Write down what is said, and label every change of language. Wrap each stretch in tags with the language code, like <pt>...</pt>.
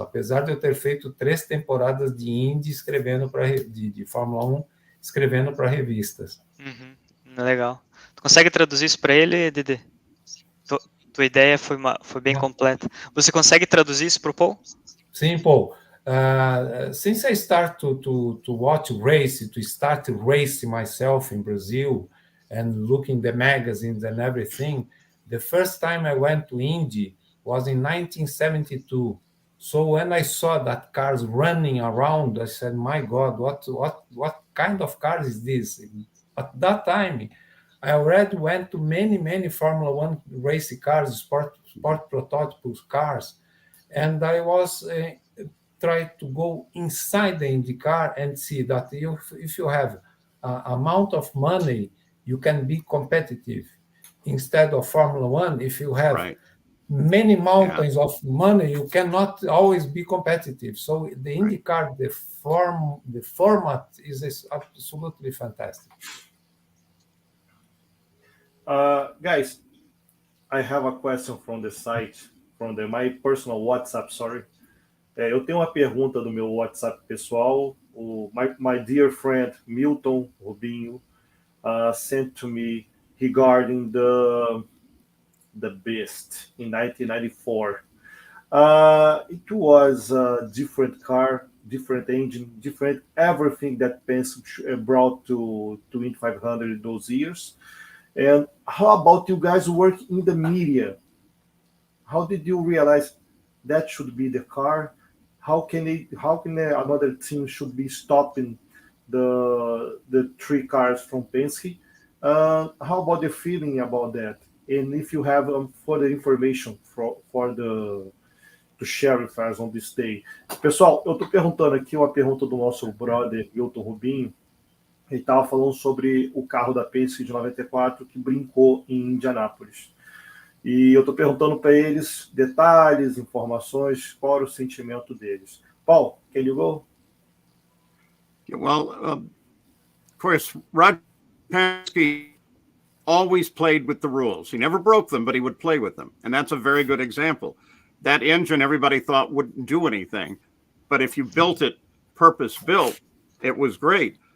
<pt>Apesar de eu ter feito 3 temporadas de Indy escrevendo de Fórmula 1, escrevendo para revistas. Uhum, legal. Tu consegue traduzir isso para ele, Dedê? Tua ideia foi bem completa. Você consegue traduzir isso para o Paul? Sim, Paul.</pt> <en>Since I start to watch race, to start race myself in Brazil and looking the magazines and everything, the first time I went to Indy was in 1972. So when I saw that cars running around, I said, "My God, what kind of car is this?" At that time, I already went to many Formula One race cars, sport prototypes cars, and I was trying to go inside the IndyCar and see that if you have amount of money, you can be competitive. Instead of Formula One, if you have many mountains of money, you cannot always be competitive. So the IndyCar, the format is absolutely fantastic. Guys, I have a question from the site, from my personal WhatsApp, sorry.</en> <pt>Eu tenho uma pergunta do meu WhatsApp pessoal.</pt> <en>My dear friend Milton Rubinho sent to me regarding the Beast in 1994. It was a different car, different engine, different everything that Penske brought to Indy 500 in those years. And how about you guys work in the media? How did you realize that should be the car? How can another team should be stopping the 3 cars from Penske? How about the feeling about that? And if you have further information to share with us on this day.</en> <pt>Pessoal, eu estou perguntando aqui uma pergunta do nosso brother Milton Rubinho. Ele estava falando sobre o carro da Penske de 94 que brincou em Indianápolis. E eu estou perguntando para eles detalhes, informações, qual era o sentimento deles.</pt> <en>Paul, can you go? Well, of course, Roger Penske always played with the rules. He never broke them, but he would play with them. And that's a very good example. That engine everybody thought wouldn't do anything. But if you built it purpose-built, it was great.</en>